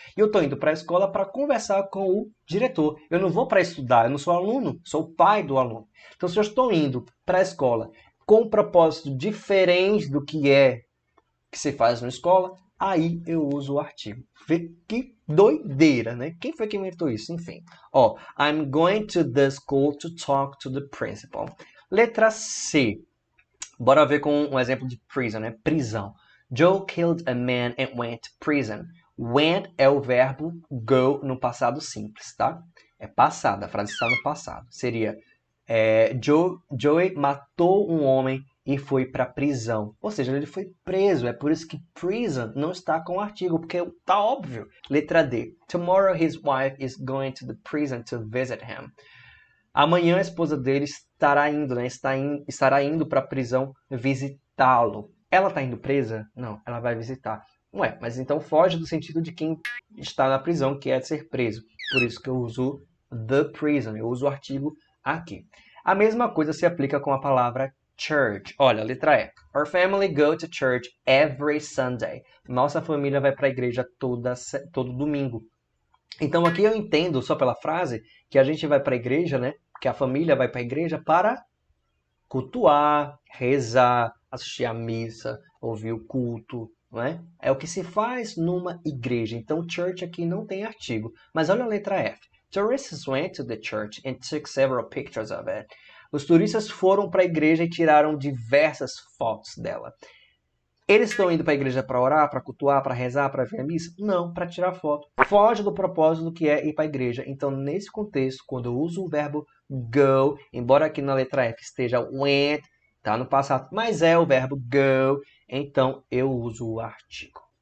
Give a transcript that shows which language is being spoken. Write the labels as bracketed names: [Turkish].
[Portuguese] E eu estou indo para a escola para conversar com o diretor. Eu não vou para estudar, eu não sou aluno, sou o pai do aluno. Então, se eu estou indo para a escola com um propósito diferente do que se faz na escola, aí eu uso o artigo. Vê que doideira, né? Quem foi que inventou isso? Enfim. [English] Ó, I'm going to the school to talk to the principal. [Portuguese] Letra C. Bora ver com um exemplo de prison, né? Prisão. [English] Joe killed a man and went to prison. [Portuguese] Went é o verbo go no passado simples, tá? É passado, a frase está no passado. Seria Joey matou um homem e foi para prisão. Ou seja, ele foi preso. É por isso que prison não está com o artigo, porque tá óbvio. Letra D. [English] Tomorrow his wife is going to the prison to visit him. [Portuguese] Amanhã a esposa dele estará indo, né? Estará indo para a prisão visitá-lo. Ela está indo presa? Não, ela vai visitar. Ué, mas então foge do sentido de quem está na prisão, que é ser preso. Por isso que eu uso the prison. Eu uso o artigo aqui. A mesma coisa se aplica com a palavra church. Olha, letra E. [English] Our family go to church every Sunday. [Portuguese] Nossa família vai para a igreja todo domingo. Então aqui eu entendo, só pela frase, que a gente vai para a igreja, né? Que a família vai para a igreja para cultuar, rezar, assistir à missa, ouvir o culto, não é? É o que se faz numa igreja. Então church aqui não tem artigo. Mas olha a letra F. [English] Tourists went to the church and took several pictures of it. [Portuguese] Os turistas foram para a igreja e tiraram diversas fotos dela. Eles estão indo para a igreja para orar, para cultuar, para rezar, para ver a missa? Não, para tirar foto. Foge do propósito que é ir para a igreja. Então, nesse contexto, quando eu uso o verbo go, embora aqui na letra F esteja went, tá no passado, mas é o verbo go, então eu uso o artigo.